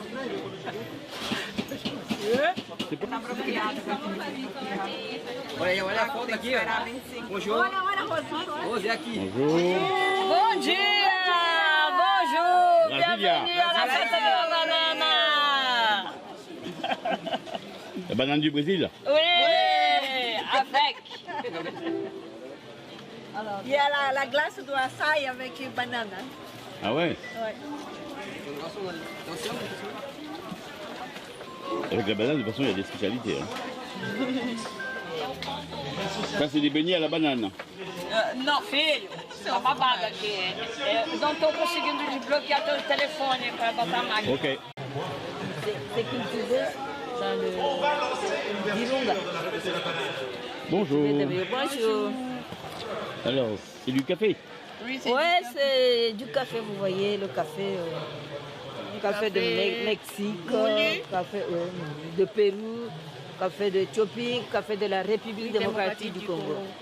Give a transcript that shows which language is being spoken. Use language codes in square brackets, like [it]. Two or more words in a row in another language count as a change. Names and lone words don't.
[pt] Olha, olha a foto aqui, ó. Bonjour. Rose aqui. [fr] Bonjour. [pt] Bom dia! [fr] Bonjour! Brasilia. Bienvenue à la fête de la banane! La banane du Brésil. Oui! Avec! Il y a la glace de açaï avec banane. Hein. Ah ouais? Ouais. Avec la banane, de toute façon, il y a des spécialités. Hein. Ça, c'est des beignets à la banane. [pt] Não, filho, tá babado aqui. Eu não tô conseguindo desbloquear teu telefone para botar a máquina. Ok. [fr] C'est cultivé dans le Virunga. Bonjour. Bonjour. Alors, c'est du café? Ouais, c'est du café, vous voyez, le café. Café de Mexique, café de Pérou, café d'Éthiopie, café de la République démocratique du Congo.